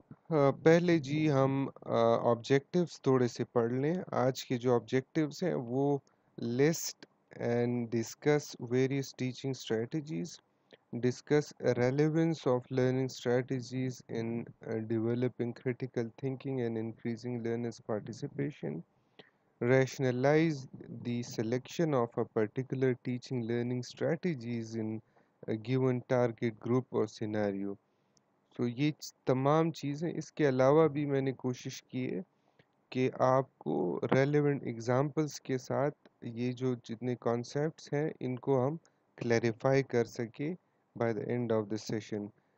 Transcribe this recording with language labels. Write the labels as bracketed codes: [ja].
[hi] पहले जी हम ऑब्जेक्टिव्स थोड़े से पढ़ लें। आज के जो ऑब्जेक्टिव्स हैं वो [en] List and discuss various teaching strategies, discuss relevance of learning strategies in developing critical thinking and increasing learners participation, rationalize the selection of a particular teaching learning strategies in a given target group or scenario. [hi] तो ये तमाम चीज़ें, इसके अलावा भी मैंने कोशिश की है कि आपको रेलेवेंट एग्जांपल्स के साथ ये जो जितने कॉन्सेप्ट्स हैं इनको हम क्लैरिफाई कर सके [en] By the end of the session.